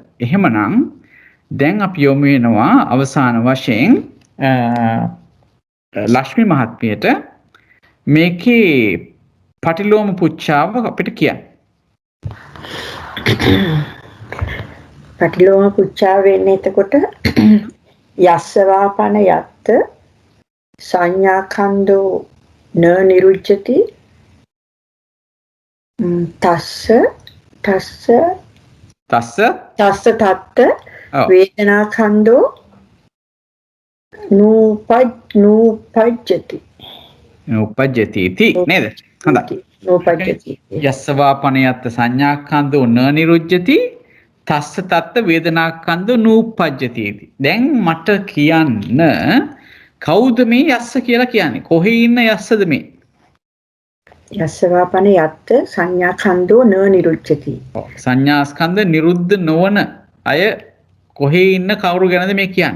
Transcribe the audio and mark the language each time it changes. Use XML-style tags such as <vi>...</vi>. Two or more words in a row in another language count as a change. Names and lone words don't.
<si>එහෙමනම් දැන් අපි යොමු වෙනවා අවසාන වශයෙන් ලක්ෂ්මී මහත්මියට මේකේ පටිලෝම පුච්චාව අපිට කියන්න. පටිලෝම පුච්චාව වෙන්නේ එතකොට</si> <pi>යස්සවාපන යත්ත සංඥා කන්දෝ න නිරුච්ඡති තස්ස තත්ත වේදනා කන්දෝ නූපජ්ජති</pi> <si>නූපජ්ජති නේද? හොඳයි.</si> <pi>නූපජ්ජති යස්සවාපනයත් සංඥාකන්දෝ න නිරුද්ධති තස්ස තත්ත වේදනාකන්දෝ නූපජ්ජති.</pi> <si>දැන් මට කියන්න කවුද මේ යස්ස කියලා කියන්නේ? කොහේ ඉන්න යස්සද මේ?</si> <pi>යස්සවාපන යත්ත සංඥා කන්දෝ න නිරුච්ඡති.</pi> <si>සංඥා ස්කන්ධ නිරුද්ධ නොවන අය කොහේ ඉන්න කවුරු ගැනද මේ කියන්නේ?</si>